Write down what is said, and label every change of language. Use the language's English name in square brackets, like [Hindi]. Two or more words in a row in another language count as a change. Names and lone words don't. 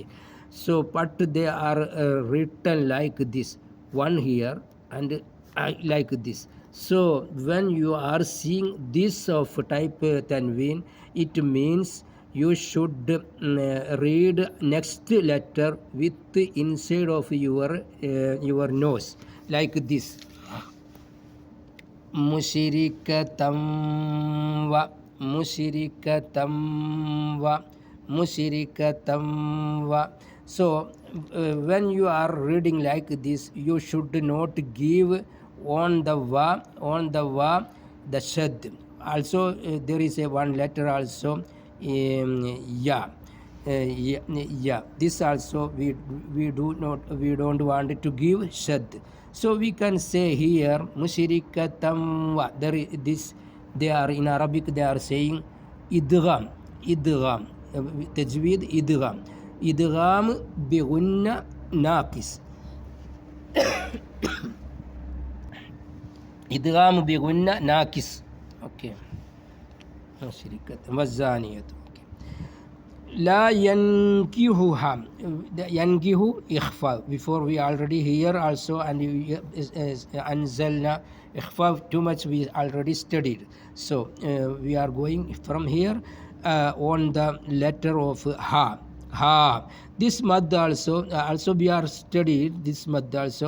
[English] So but they are written like this, one here and like this. So when you are seeing this of type tanween, it means you should read next letter with inside of your nose, like this. [Arabic] مشركة و، مشركة و، مشركة و. [English] So when you are reading like this, you should not give on the wa, the shad. Also there is a one letter also, yeah. Yeah, this also we don't want to give shad. So we can say here [Arabic] مشركة و. [English] There is this, they are in Arabic, they are saying idgham, [Arabic] تجويد إدغام بغنة ناقص. إدغام بغنة ناقص. Okay. مشركة والزانية. لا ينكحها، ينكح إخفاء. [English] Before we already here also, and [Arabic] أنزلنا إخفاء, [English] too much we already studied. So we are going from here on the letter of ha. This mad also we are studied this mad also.